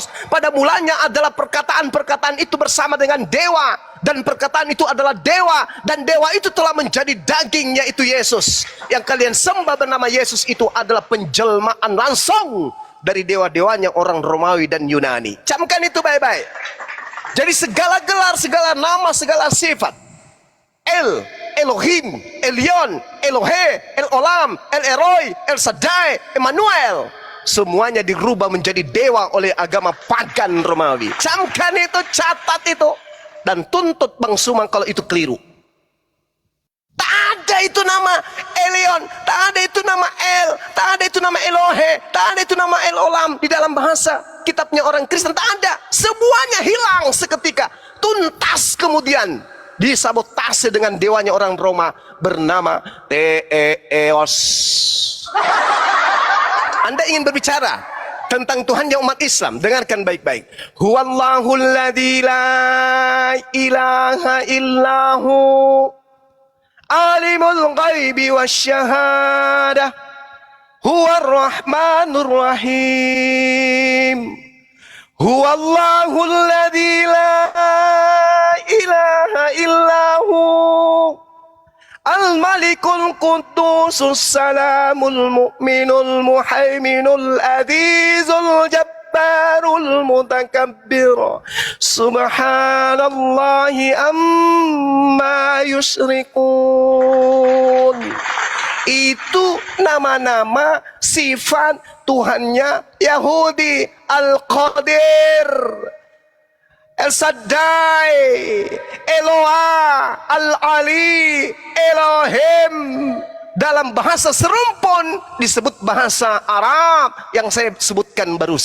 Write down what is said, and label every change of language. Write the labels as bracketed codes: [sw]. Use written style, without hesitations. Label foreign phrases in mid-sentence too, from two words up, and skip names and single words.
[id] Pada mulanya adalah perkataan-perkataan itu bersama dengan dewa, dan perkataan itu adalah dewa, dan dewa itu telah menjadi daging, yaitu Yesus. Yang kalian sembah bernama Yesus itu adalah penjelmaan langsung dari dewa-dewanya orang Romawi dan Yunani. Camkan itu baik-baik. Jadi segala gelar, segala nama, segala sifat, El, Elohim, Elion, Elohe, El Olam, El Eroi, El Shaddai, Emmanuel, semuanya dirubah menjadi dewa oleh agama pagan Romawi. Camkan itu, catat itu, dan tuntut Bang Sumang kalau itu keliru. Tak ada ada itu nama Elion, tak ada itu nama El, tak ada itu nama Elohe, tak ada itu nama El Olam di dalam bahasa kitabnya orang Kristen, tak ada. Semuanya hilang seketika, tuntas kemudian disabotase dengan dewanya orang Roma bernama Theos. Anda ingin berbicara tentang Tuhannya umat Islam, dengarkan baik-baik. [ar] هو الله الذي لا إله إلا هو عالم الغيب والشهادة هو الرحمن الرحيم. هو الله الذي لا إله إلا هو الملك القدوس السلام المؤمن المهيمن العزيز الجبار المتكبر سبحان الله عما يشركون. [id] Itu nama-nama sifat Tuhannya Yahudi. Al-Qadir, El-Shaddai, Eloah, Al-Ali, Elohim. Dalam bahasa serumpun disebut bahasa Arab yang saya sebutkan barusan.